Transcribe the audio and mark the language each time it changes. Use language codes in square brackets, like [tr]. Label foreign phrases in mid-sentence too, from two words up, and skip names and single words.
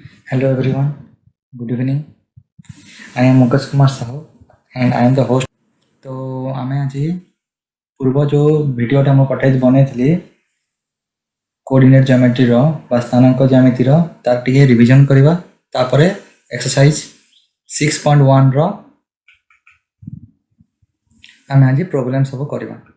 [en] Hello everyone, good evening. I am Mukesh Kumar Sahu and I am the host. [or] ତ ଆମେ ଆଜି ପୂର୍ବ ଯୋ ଭିଡିଓଟା ମୁଁ ପଠାଇ ବନେଇଲି [en] coordinate geometry [or] ର ବା ସ୍ଥାନାଙ୍କ ଜ୍ୟାମିତି ର ତାର ଟିକେ ରିଭିଜନ କରିବା ତାପରେ ଏକ୍ସରସାଇଜ 6.1 ର ଆମେ ଆଜି ପ୍ରବ୍ଲମ ସବୁ କରିବା।